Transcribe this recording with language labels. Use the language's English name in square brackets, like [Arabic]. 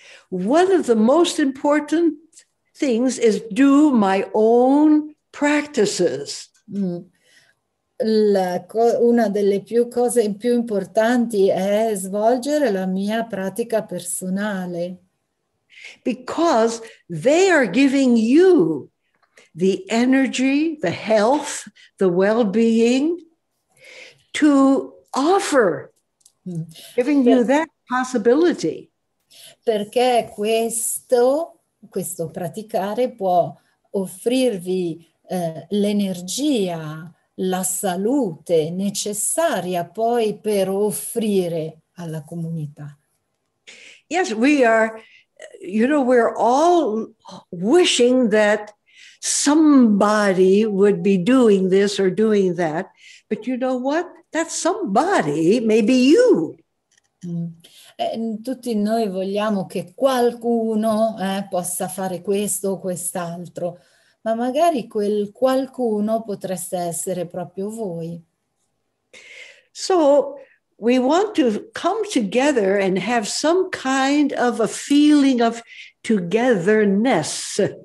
[English] One of the most important things is do my own practices. [Italian] Una delle cose più importanti è svolgere la mia pratica personale. [English] Because they are giving you the energy, the health, the well-being to offer, giving you that possibility. [Italian] Perché questo praticare può offrirvi l'energia, la salute necessaria poi per offrire alla comunità. [English] Yes, we're all wishing that somebody would be doing this or doing that. But you know what? That somebody may be you. [Italian] Tutti noi vogliamo che qualcuno possa fare questo o quest'altro, ma magari quel qualcuno potreste essere proprio voi. [English] So we want to come together and have some kind of a feeling of togetherness.